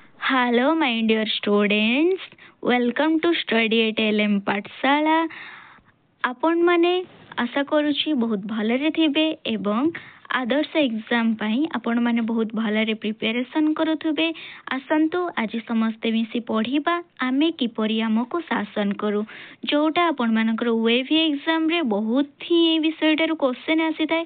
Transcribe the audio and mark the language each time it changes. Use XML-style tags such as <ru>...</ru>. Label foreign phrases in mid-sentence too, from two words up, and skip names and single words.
<en>Hello, my dear students. Welcome to Study at LM ପାଠଶାଳା।</en> <or>ଆପଣମାନେ ଆଶା କରୁଛି ବହୁତ ଭଲରେ ଥିବେ ଏବଂ ଆଦର୍ଶ ଏକ୍ଜାମ ପାଇଁ ଆପଣମାନେ ବହୁତ ଭଲରେ ପ୍ରିପାରେସନ୍ କରୁଥିବେ। ଆସନ୍ତୁ ଆଜି ସମସ୍ତେ ମିଶି ପଢ଼ିବା ଆମେ କିପରି ଆମକୁ ଶାସନ କରୁ, ଯେଉଁଟା ଆପଣମାନଙ୍କର ୱେଭି ଏକ୍ଜାମରେ ବହୁତ ହିଁ ଏ ବିଷୟଟାରୁ କ୍ୱେଶ୍ଚନ୍ ଆସିଥାଏ।</or>